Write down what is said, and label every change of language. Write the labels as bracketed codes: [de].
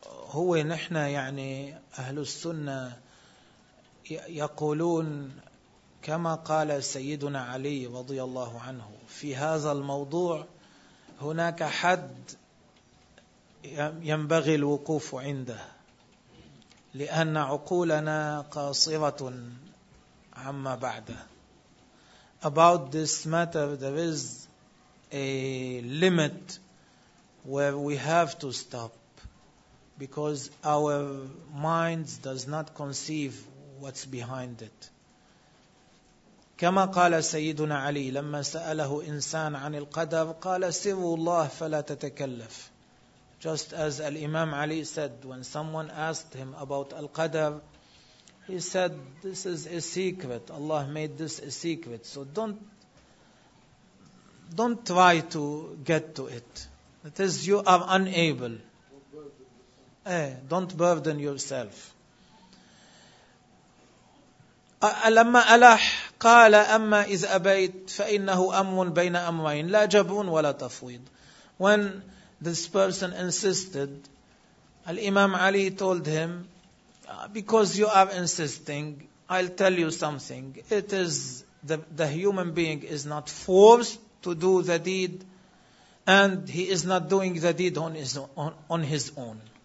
[ar] هو نحن يعني أهل السنة يقولون كما قال سيدنا علي رضي الله عنه في هذا الموضوع، هناك حد ينبغي الوقوف عنده، لأن عقولنا قاصرة عما بعده. [en] About this matter, there is a limit where we have to stop, because our minds does not conceive what's behind it. [ar] كما قال سيدنا علي لما سأله إنسان عن القدر، قال سر الله فلا تتكلف. [en] Just as الإمام Ali said when someone asked him about القدر، he said this is a secret. Allah made this a secret. So don't try to get to it. That is, you are unable. Don't burden yourself. [ar] لما ألح قال أما إذ أبيت فإنه أمر بين أمرين لا جبون ولا تفويض. [en] When this person insisted, الإمام Ali told him, because you are insisting, I'll tell you something. It is the human being is not forced to do the deed, and he is not doing the deed on his own.